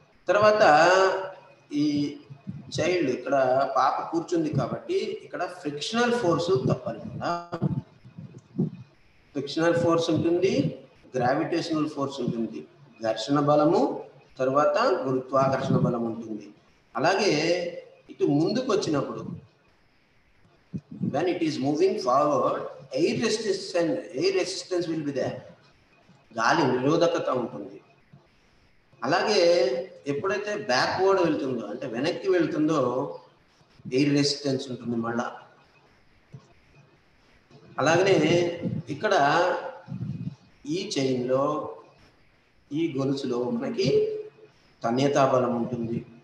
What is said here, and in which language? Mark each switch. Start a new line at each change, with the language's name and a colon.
Telugu: తర్వాత ఈ చైల్డ్ ఇక్కడ పాప కూర్చుంది కాబట్టి ఇక్కడ ఫ్రిక్షనల్ ఫోర్స్ తప్పకుండా. ఫ్రిక్షనల్ ఫోర్స్ ఉంటుంది, గ్రావిటేషనల్ ఫోర్స్ ఉంటుంది, ఘర్షణ బలము, తర్వాత గురుత్వాకర్షణ బలం ఉంటుంది. అలాగే ఇటు ముందుకు వచ్చినప్పుడు
English: when it is moving forward air resistance will be there.
Telugu: గాలి నిరోధకత ఉంటుంది. అలాగే ఎప్పుడైతే బ్యాక్వర్డ్ వెళ్తుందో అంటే వెనక్కి వెళ్తుందో ఎయిర్ రెసిస్టెన్స్ ఉంటుంది మళ్ళా. అలాగనే ఇక్కడ ఈ చైన్లో ఈ గొలుసులో మనకి తన్యతా బలం ఉంటుంది.